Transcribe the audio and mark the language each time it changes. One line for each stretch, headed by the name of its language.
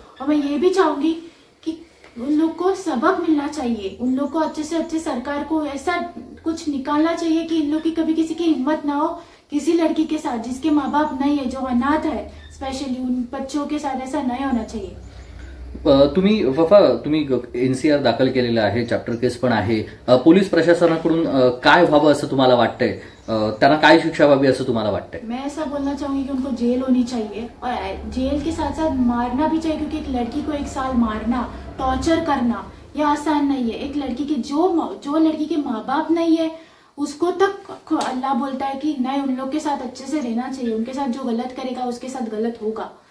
Hindi: और मैं ये भी चाहूँगी कि उन लोग को सबक मिलना चाहिए, उन लोग को अच्छे से अच्छे सरकार को ऐसा कुछ निकालना चाहिए कि इन लोग की कभी किसी की हिम्मत ना हो किसी लड़की के साथ जिसके माँ बाप नहीं है, जो अनाथ है, स्पेशली उन बच्चों के साथ ऐसा नहीं होना चाहिए।
Marathi: तुम्ही वफा, तुम्ही NCR दाखल केलेलं आहे, चॅप्टर केस पण आहे. पोलीस प्रशासनाकडून काय व्हावं असं तुम्हाला वाटतंय? त्यांना काय शिक्षा व्हावी असं तुम्हाला वाटतंय?
Hindi: मैं ऐसा बोलना चाहूंगी कि उनको जेल होनी चाहिए और जेल के साथ साथ मारना भी चाहिए, क्योंकि एक लड़की को 1 साल मारना, टॉर्चर करना यह आसान नहीं है। एक लड़की के जो लड़की के माँ बाप नहीं है उसको तक अल्लाह बोलता है कि नहीं, उन लोग के साथ अच्छे से रहना चाहिए, उनके साथ जो गलत करेगा उसके साथ गलत होगा।